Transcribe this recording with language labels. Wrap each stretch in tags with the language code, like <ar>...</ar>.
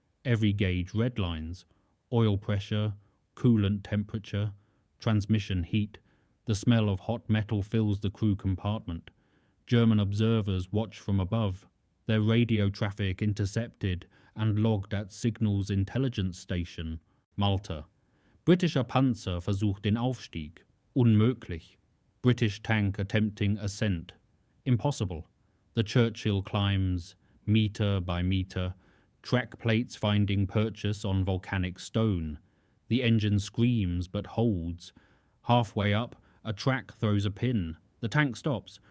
<en>Every gauge redlines. Oil pressure, coolant temperature, transmission heat. The smell of hot metal fills the crew compartment. German observers watch from above. Their radio traffic intercepted and logged at Signals Intelligence Station, Malta.</en> <de>Britischer Panzer versucht den Aufstieg. Unmöglich.</de> <en>British tank attempting ascent. Impossible. The Churchill climbs metre by metre, track plates finding purchase on volcanic stone. The engine screams but holds. Halfway up, a track throws a pin. The tank stops.</en>